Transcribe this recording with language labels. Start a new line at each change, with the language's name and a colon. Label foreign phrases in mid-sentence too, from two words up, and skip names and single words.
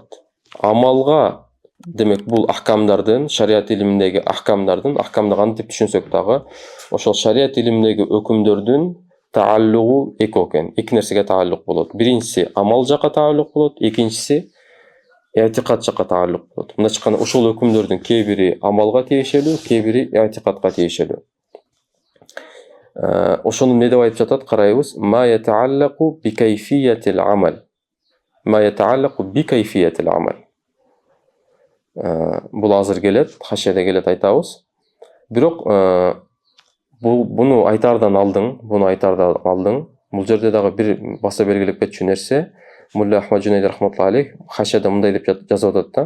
Kyrgyz: Амалга, демек бул ахкамдардын, шариат илиминдеги ахкамдарды кантип түшүнсөк дагы, ошол шариат илиминдеги өкүмдөрдүн тааллугу эки экен. Эки нерсеге тааллук болот. Биринчиси амал жакка тааллук болот, экинчиси i'tiqad жакка тааллук болот. Мындайча айтканда ошол өкүмдөрдүн кээ бири амалга тиешелүү, кээ бири i'tiqadка тиешелүү. Ошону эмне деп айтып жатат? Карайбыз.
Arabic: ما يتعلق بكيفية العمل. ما يتعلق بكيفية العمل.
Kyrgyz: Бул азыр келет, хашияда келет, айтабыз. Бирок буну айтардан алдың, бул жерде дагы бир баса белгилеп кетчү нерсе, Мулла Ахмад Жунейд
Arabic: رحمة الله عليه
Kyrgyz: хашияда мындай деп жазып атат да.